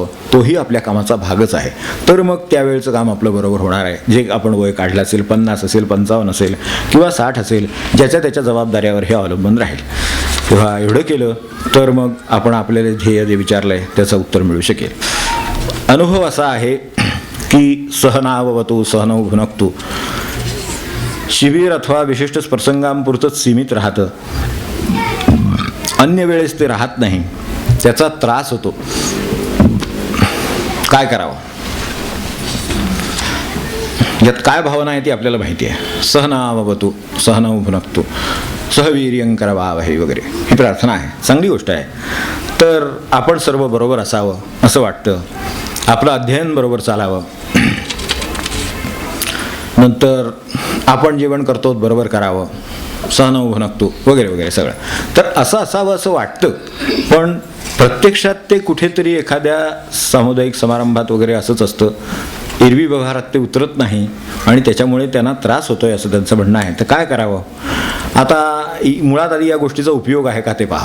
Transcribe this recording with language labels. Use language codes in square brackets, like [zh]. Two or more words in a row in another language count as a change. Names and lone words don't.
[mr] तोही आपल्या कामाचा भागच आहे. तर मग त्यावेळचं काम आपलं बरोबर होणार आहे. जे आपण वय काढलं असेल, 50 असेल, 55 असेल किंवा 60 असेल, ज्याच्या त्याच्या जबाबदाऱ्यावर हे अवलंबून राहील. तेव्हा एवढं केलं तर मग आपण आपल्याला ध्येय जे विचारलं आहे त्याचं उत्तर मिळू शकेल. अनुभव असा आहे की [sa] सहनाववतु सहनौ भुनक्तु [mr] शिबिर अथवा विशिष्ट प्रसंगांपुरतंच सीमित राहतं, अन्य वेळेस ते राहत नाही, त्याचा त्रास होतो. काय करावं, यात काय भावना आहे ती आपल्याला माहिती आहे. [sa] सहनाववतु सहनौ भुनक्तु सहवीर्यं करवावहै [mr] वगैरे ही प्रार्थना आहे, चांगली गोष्ट आहे. तर आपण सर्व बरोबर असावं असं वाटतं, आपलं अध्ययन बरोबर चालावं, नंतर आपण जेवण करतो बरोबर करावं, [sa] सहनौ भुनक्तु [mr] वगैरे वगैरे सगळं. तर असं असावं असं वाटतं, पण प्रत्यक्षात ते कुठेतरी एखाद्या सामुदायिक समारंभात वगैरे असंच असतं, एरवी व्यवहारात ते उतरत नाही आणि त्याच्यामुळे त्यांना त्रास होतोय असं त्यांचं म्हणणं आहे. तर काय करावं? आता मुळात आधी या गोष्टीचा उपयोग आहे का ते पाहावं.